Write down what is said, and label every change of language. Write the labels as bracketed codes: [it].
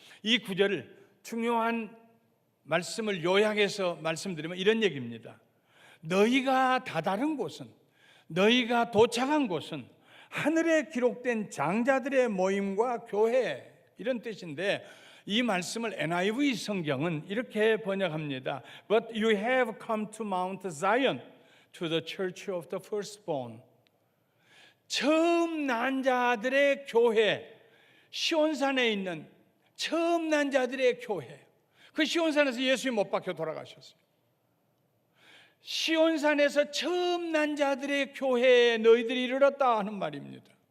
[ko] 이 구절을, 중요한 말씀을 요약해서 말씀드리면 이런 얘기입니다. 너희가 다다른 곳은, 너희가 도착한 곳은 하늘에 기록된 장자들의 모임과 교회, 이런 뜻인데, 이 말씀을 NIV 성경은 이렇게 번역합니다. [en] But you have come to Mount Zion, to the church of the firstborn. [ko] 처음 난 자들의 교회, 시온산에 있는 처음 난 자들의 교회. 그 시온산에서 예수님 못 박혀 돌아가셨어요. 시온산에서 처음 난 자들의 교회에 너희들이 이르렀다 하는 말입니다.